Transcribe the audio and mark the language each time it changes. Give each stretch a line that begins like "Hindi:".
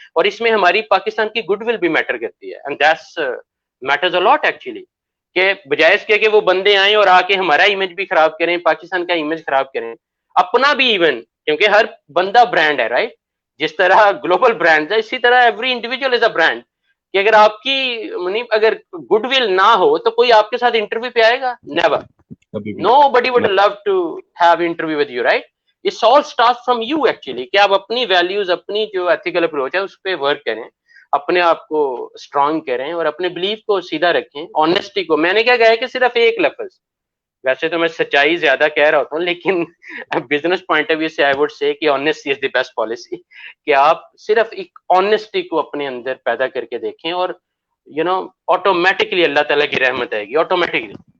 Urdu: اور اس میں ہماری پاکستان کی گڈ ول بھی میٹر کرتی ہے,
English: and that's matters a lot actually,
Urdu: کہ بجائے اس کے کہ وہ بندے آئیں اور آ کے ہمارا امیج بھی خراب کریں, پاکستان کا امیج خراب کریں, اپنا بھی ایون, کیونکہ ہر بندہ برانڈ ہے, رائٹ, جس طرح گلوبل برانڈ ہے اسی طرح
English: Every individual is a brand.
Urdu: کہ اگر آپ کی اگر گڈ ول نہ ہو تو کوئی آپ کے ساتھ انٹرویو پہ آئے گا؟ Never.
English: Nobody would love to have interview with you, right? It's all starts from you actually,
Urdu: کہ آپ اپنی ویلیوز, اپنی جو ایتھیکل اپروچ ہے اس پہ ورک کریں, اپنے آپ کو اسٹرانگ کریں اور اپنے بلیف کو سیدھا رکھیں, آنیسٹی کو. میں نے کیا کہا ہے کہ صرف ایک لفظ, ویسے تو میں سچائی زیادہ کہہ رہا ہوتا ہوں, لیکن بزنس پوائنٹ آف ویو سے
English: I would say کہ honesty is the best policy,
Urdu: کہ آپ صرف ایک آنیسٹی کو اپنے اندر پیدا کر کے دیکھیں, اور
English: you know
Urdu: آٹومیٹکلی اللہ تعالیٰ کی رحمت آئے گی آٹومیٹکلی.